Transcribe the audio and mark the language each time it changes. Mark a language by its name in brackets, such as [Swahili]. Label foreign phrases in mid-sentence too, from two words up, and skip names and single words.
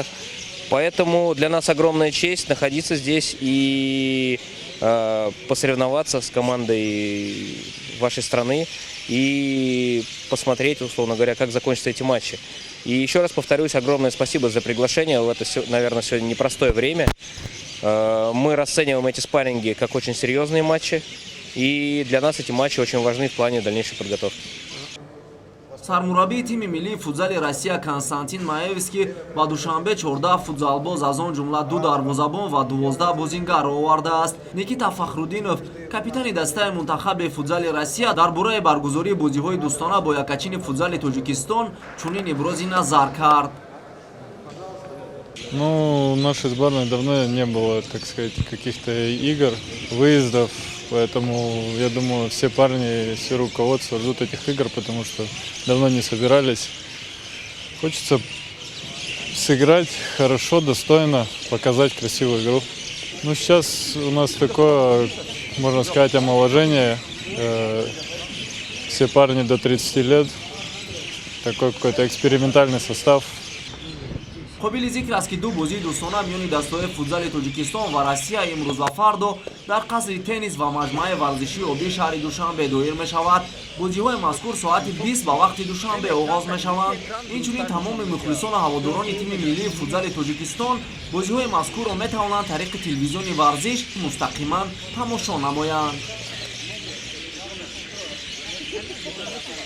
[Russian] Поэтому для нас огромная честь находиться здесь и посоревноваться с командой вашей страны и посмотреть, условно говоря, как закончатся эти матчи. И еще раз повторюсь, огромное спасибо за приглашение в это, наверное, сегодня непростое время. Мы расцениваем эти спарринги как очень серьезные матчи, и для нас эти матчи очень важны в плане дальнейшей подготовки. [Tajik] сармураббии тими миллии футзали Россия Константин Маевский ба Душанбе 14 футзалбоз аз он ҷумла 2 дарвозабон ва 12 бозингарро овардааст. Никита Фахруддинов, капитани дастаи мунтахаби футзали Россия, дар бораи баргузории бозиҳои дӯстона бо якачини футзали Тоҷикистон чунин ибрози назар кард. [Russian] Ну, у нашей сборной давно не было, так сказать, каких-то игр, выездов. Поэтому, я думаю, все парни, все руководство ждут этих игр, потому что давно не собирались. Хочется сыграть хорошо, достойно, показать красивую игру. Ну, сейчас у нас такое, можно сказать, омоложение. Все парни до 30 лет. Такой какой-то экспериментальный состав. [Tajik] қобили зикр аст ки ду бозии дӯстона миёни дастаҳои футзали Тоҷикистон ва Россия имрӯз ва фардо дар қасри теннис ва маҷмӯаи варзишии обии шаҳри Душанбе доир мешавад. Бозиҳои мазкур соати 20 ба вақти Душанбе оғоз мешаванд. Инчунин тамоми мухлисону ҳаводорони тими миллии футзали Тоҷикистон бозиҳои мазкурро метавонанд тариқи телевизиони варзиш мустақиман тамошо намоянд.